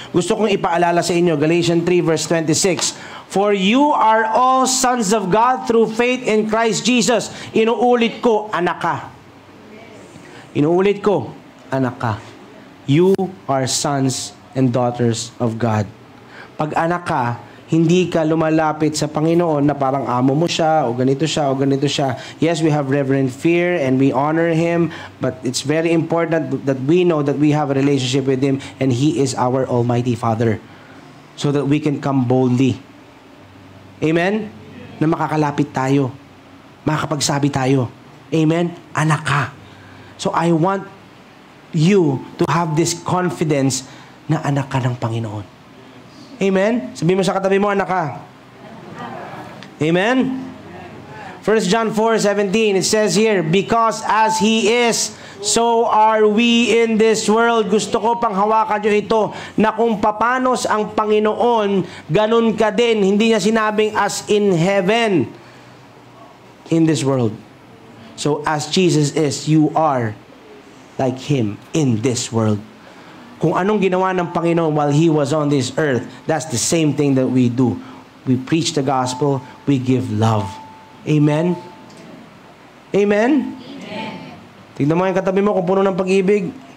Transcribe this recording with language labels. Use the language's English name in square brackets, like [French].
[Filipino] Gusto kong ipaalala sa inyo, Galatians 3 verse 26. [English] For you are all sons of God through faith in Christ Jesus. [Filipino] Inuulit ko, anak ka. Inuulit ko, anak ka. [English] You are sons and daughters of God. [Filipino] Pag anak ka, hindi ka lumalapit sa Panginoon na parang amo mo siya, o ganito siya, o ganito siya. [English] Yes, we have reverent fear and we honor Him, but it's very important that we know that we have a relationship with Him and He is our Almighty Father, so that we can come boldly. Amen? [Filipino] na makakalapit tayo. Makakapagsabi tayo, amen? Anak ka. [English] So I want you to have this confidence [Filipino] na anak ka ng Panginoon. [English] Amen? [Filipino] Sabihin mo sa katabi mo, anak ka. Amen? [English] 1 John 4:17, it says here, because as He is, so are we in this world. [Filipino] Gusto ko pang hawakan nyo ito, na kung papanos ang Panginoon, ganun ka din. Hindi niya sinabing [English] as in heaven, in this world. So as Jesus is, you are like Him in this world. [Filipino] Kung anong ginawa ng Panginoon [English] while He was on this earth, that's the same thing that we do. We preach the gospel, we give love. Amen? Amen? Amen. [Filipino] Tignan mo yung katabi mo kung puno ng pag-ibig.